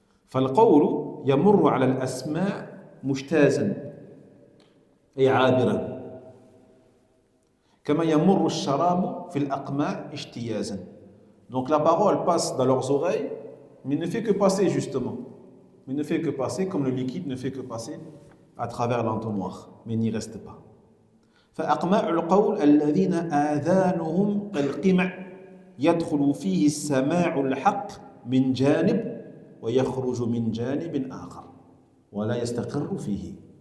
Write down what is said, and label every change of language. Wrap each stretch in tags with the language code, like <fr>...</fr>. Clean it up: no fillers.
<ar>فالقول يمر على الأسماء مجتازا أي عابرا كما يمر الشراب في الأقماع اجتيازا.</ar> <fr>Donc la parole passe dans leurs oreilles, mais ne fait que passer justement. Mais ne fait que passer comme le liquide ne fait que passer à travers l'entonnoir, mais n'y reste pas.</fr> <ar>فأقماع القول الذين آذانهم كالقمع يدخل فيه السماع الحق من جانب ويخرج من جانب آخر ولا يستقر فيه.</ar>